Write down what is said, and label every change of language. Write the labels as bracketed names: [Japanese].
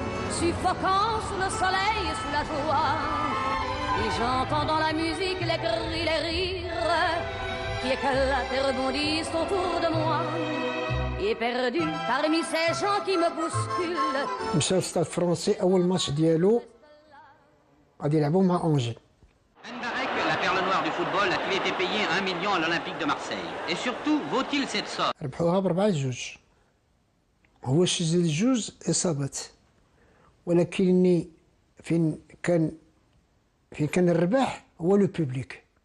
[French] Suffoquant sous le soleil et sous la joie, et j'entends dans la musique les cris, les rires qui éclatent et rebondissent autour de moi, et perdu parmi ces gens qui me bousculent. [Arabic] مشى الستاد الفرنسي أول ماتش ديالو غادي يلعبوا مع أنجي. [French] Ben Barek, la perle noire du football, a-t-il été payé 1 million à l'Olympique de Marseille? Et surtout, vaut-il cette somme? [Arabic] ربحوها ب4-2. هو شي زيد جوج إصابات. ولكن فين كان الربح هو لو بوبليك.